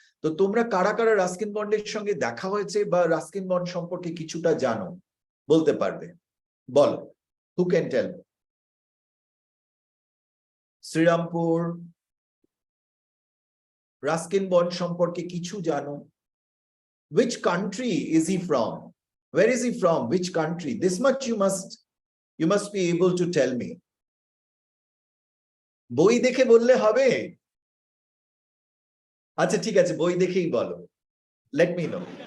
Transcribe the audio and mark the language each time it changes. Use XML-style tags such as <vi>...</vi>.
<bn>তো তোমরা কারা কারা রাস্কিন বন্ডের সঙ্গে দেখা হয়েছে বা রাস্কিন বন্ড সম্পর্কে কিছুটা জানো বলতে পারবে? বলো,</bn> <en>who can tell me?</en> <bn>Serampore, Ruskin bond সম্পর্কে কিছু জানো?</bn> <en>Which country is he from? Where is he from? Which country? This much you must be able to tell me.</en> <bn>বই দেখে বললে হবে? আচ্ছা ঠিক আছে, বই দেখেই বলো.</bn> <en>Let me know.</en>